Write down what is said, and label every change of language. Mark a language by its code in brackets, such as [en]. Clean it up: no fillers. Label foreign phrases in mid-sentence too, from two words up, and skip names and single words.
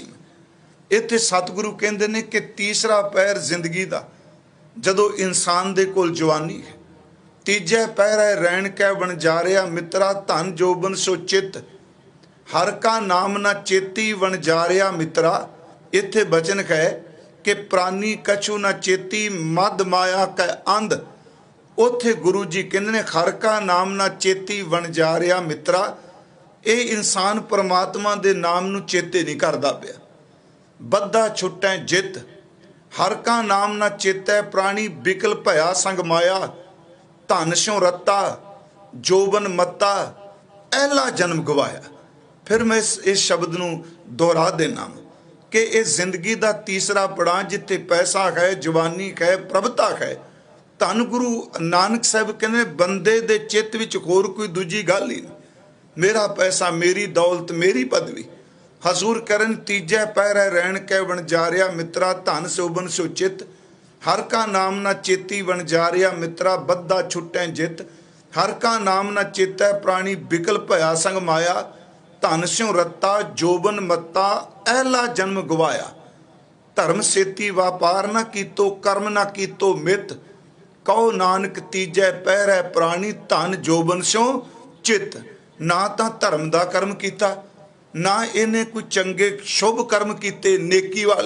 [pa] ਇੱਥੇ ਸਤਿਗੁਰੂ ਕਹਿੰਦੇ ਨੇ ਕਿ ਤੀਸਰਾ ਪਹਿਰ ਜ਼ਿੰਦਗੀ ਦਾ ਜਦੋਂ ਇਨਸਾਨ ਦੇ ਕੋਲ ਜਵਾਨੀ ਹੈ, ਤੀਜੈ ਪਹਿਰੈ ਰੈਣਿ ਕੈ ਵਣਜਾਰਿਆ ਮਿਤ੍ਰਾ, ਧਨ ਜੋਬਨ ਸਿਉ ਚਿਤੁ। ਹਰਿ ਕਾ ਨਾਮੁ ਨ ਚੇਤਹੀ ਵਣਜਾਰਿਆ ਮਿਤ੍ਰਾ। ਇੱਥੇ ਬਚਨ ਹੈ ਕਿ ਪ੍ਰਾਣੀ ਕਛੁ ਨ ਚੇਤਈ ਮਦਿ ਮਾਇਆ ਕੈ ਅੰਧਿ। ਉੱਥੇ ਗੁਰੂ ਜੀ ਕਹਿੰਦੇ ਨੇ ਹਰਿ ਕਾ ਨਾਮੁ ਨ ਚੇਤਹੀ ਵਣਜਾਰਿਆ ਮਿਤ੍ਰਾ। ਇਹ ਇਨਸਾਨ ਪਰਮਾਤਮਾ ਦੇ ਨਾਮ ਨੂੰ ਚੇਤੇ ਨਹੀਂ ਕਰਦਾ ਪਿਆ। ਬਧਾ ਛੁਟਹਿ ਜਿਤੁ, ਹਰਿ ਕਾ ਨਾਮੁ ਨ ਚੇਤੈ ਪ੍ਰਾਣੀ, ਬਿਕਲੁ ਭਇਆ ਸੰਗਿ ਮਾਇਆ। ਧਨ ਸਿਉ ਰਤਾ ਜੋਬਨਿ ਮਤਾ, ਅਹਿਲਾ ਜਨਮੁ ਗਵਾਇਆ। ਫਿਰ ਮੈਂ ਇਸ ਸ਼ਬਦ ਨੂੰ ਦੋਹਰਾ ਦੇਣਾ ਕਿ ਇਸ ਜ਼ਿੰਦਗੀ ਕਾ ਤੀਸਰਾ ਪੜਾਅ ਜਿੱਥੇ ਪੈਸਾ ਹੈ ਜਵਾਨੀ ਹੈ ਪ੍ਰਭਤਾ ਹੈ। ਧੰਨ ਗੁਰੂ ਨਾਨਕ ਸਾਹਿਬ ਕਹਿੰਦੇ ਬੰਦੇ ਦੇ ਚਿੱਤ ਵਿਚ ਹੋਰ ਕੋਈ ਦੂਜੀ ਗੱਲ ਹੀ ਨਹੀਂ। ਮੇਰਾ ਪੈਸਾ, ਮੇਰੀ ਦੌਲਤ, ਮੇਰੀ ਪਦਵੀ। ਹਜ਼ੂਰ ਕਰਨ ਤੀਜੈ ਪਹਿਰੈ ਰੈਣਿ ਕੈ ਵਣਜਾਰਿਆ ਮਿਤ੍ਰਾ, ਧਨ ਜੋਬਨ ਸਿਉ ਚਿਤੁ। ਹਰਿ ਕਾ ਨਾਮੁ ਨ ਚੇਤਹੀ ਵਣਜਾਰਿਆ ਮਿਤ੍ਰਾ, ਬਧਾ ਛੁਟਹਿ ਜਿਤੁ। ਹਰਿ ਕਾ ਨਾਮੁ ਨ ਚੇਤੈ ਪ੍ਰਾਣੀ, ਬਿਕਲੁ ਭਇਆ ਸੰਗਿ ਮਾਇਆ। ਧਨ ਸਿਉ ਰਤਾ ਜੋਬਨਿ ਮਤਾ, ਅਹਿਲਾ ਜਨਮੁ ਗਵਾਇਆ। ਧਰਮ ਸੇਤੀ ਵਾਪਾਰੁ ਨ ਕੀਤੋ, ਕਰਮੁ ਨ ਕੀਤੋ ਮਿਤੁ। ਕਹੁ ਨਾਨਕ ਤੀਜੈ ਪਹਿਰੈ ਪ੍ਰਾਣੀ, ਧਨ ਜੋਬਨ ਸਿਉ ਚਿਤੁ। ਨਾ ਤੋ ਧਰਮ ਕਾ ਕਰਮ ਕੀਆ, ਨਾ ਇਨ੍ਹੇਂ ਕੋਈ ਚੰਗੇ ਸ਼ੁਭ ਕਰਮ ਕੀਤੇ ਨੇਕੀ ਵਾਲੇ।